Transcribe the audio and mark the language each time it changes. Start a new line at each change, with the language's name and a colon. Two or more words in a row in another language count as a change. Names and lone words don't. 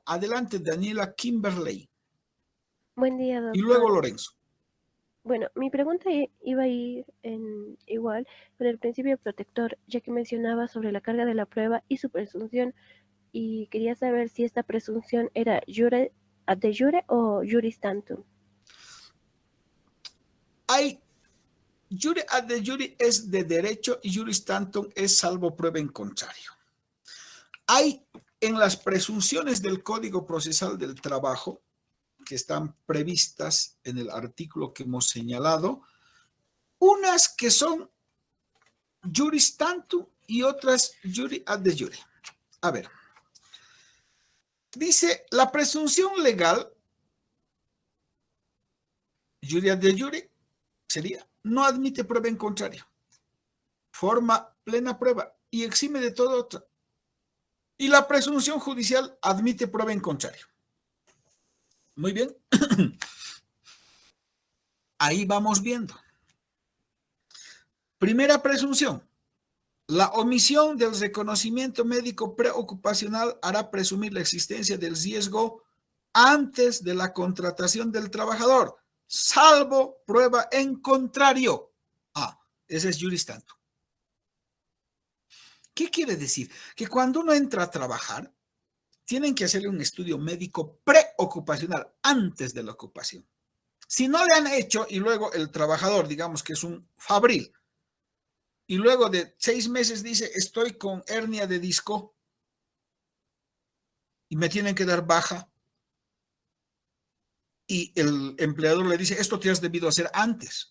Spanish: Adelante, Daniela Kimberley. Buen día, doctor. Y luego Lorenzo. Bueno, mi pregunta iba a ir igual con el principio protector, ya que mencionaba sobre la carga de la prueba y su presunción, y quería saber si esta presunción era
Latin: de jure
Spanish: o
Latin: juris tantum.
Spanish: Hay
Latin: Jure ad jure
Spanish: es de derecho y
Latin: juris tantum
Spanish: es salvo prueba en contrario. Hay en las presunciones del Código Procesal del Trabajo, que están previstas en el artículo que hemos señalado, unas que son
Latin: juris tantum
Spanish: y otras
Latin: jure ad jure.
Spanish: A ver, dice la presunción legal,
Latin: jure ad jure,
Spanish: sería no admite prueba en contrario, forma plena prueba y exime de toda otra. Y la presunción judicial admite prueba en contrario. Muy bien. Ahí vamos viendo. Primera presunción. La omisión del reconocimiento médico preocupacional hará presumir la existencia del riesgo antes de la contratación del trabajador, salvo prueba en contrario. Ah, ese es
Latin: juris tantum.
Spanish: ¿Qué quiere decir? Que cuando uno entra a trabajar, tienen que hacerle un estudio médico preocupacional antes de la ocupación. Si no le han hecho y luego el trabajador, digamos que es un fabril, y luego de 6 meses dice, estoy con hernia de disco y me tienen que dar baja, y el empleador le dice, esto te has debido hacer antes.